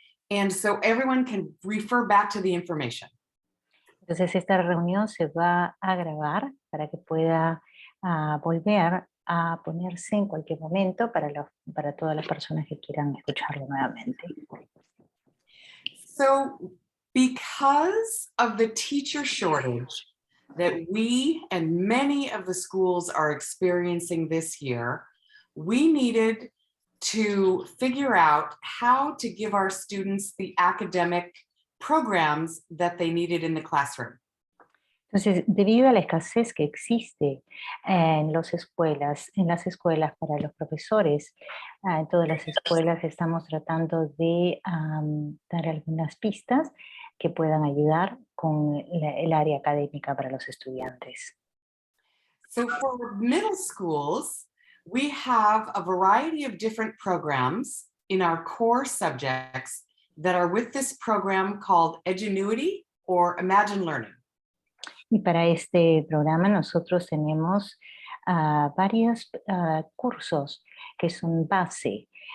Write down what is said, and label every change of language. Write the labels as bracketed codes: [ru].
[en] And so everyone can refer back to the information. [es] Entonces esta reunión se va a grabar para que pueda volver a ponerse en cualquier momento para todas las personas que quieran escucharlo nuevamente. [en] So because of the teacher shortage that we and many of the schools are experiencing this year, we needed to figure out how to give our students the academic programs that they needed in the classroom. [es] Entonces, debido a la escasez que existe en las escuelas para los profesores, en todas las escuelas estamos tratando de dar algunas pistas que puedan ayudar con el área académica para los estudiantes. [en] So for middle schools, we have a variety of different programs in our core subjects that are with this program called Edgenuity or Imagine Learning. [es] Y para este programa nosotros tenemos varios cursos que son base.